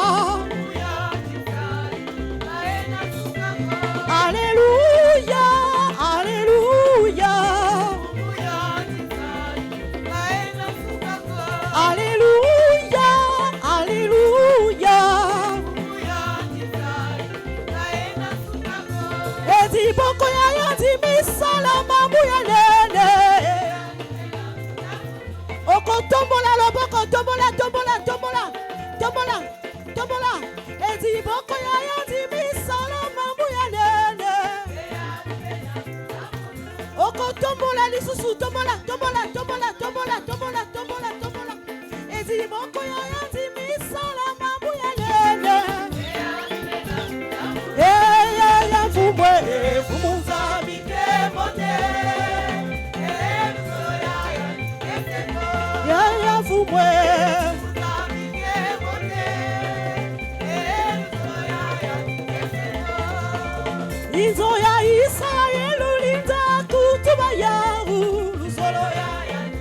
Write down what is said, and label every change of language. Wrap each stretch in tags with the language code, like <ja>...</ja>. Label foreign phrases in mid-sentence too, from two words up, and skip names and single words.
<he>Alléluia, alléluia. Alléluia, alléluia.</he> <kg>Edi boko ya yandi misala mamu ya nene.</kg> <ln>Oko tombola loboko tombola tombola tombola tombola tombola.</ln> <kg>Edi boko ya yandi misala mamu ya nene.</kg> <ln>Oko tombola lisusu tombola tombola tombola tombola tombola tombola tombola.</ln> <kg>Edi boko ya yandi misala mamu ya nene. Ya fumwe fumunzabi kemote. Ya fumwe Inzo ya Israel linda kutuba yaru luzolo ya</kg>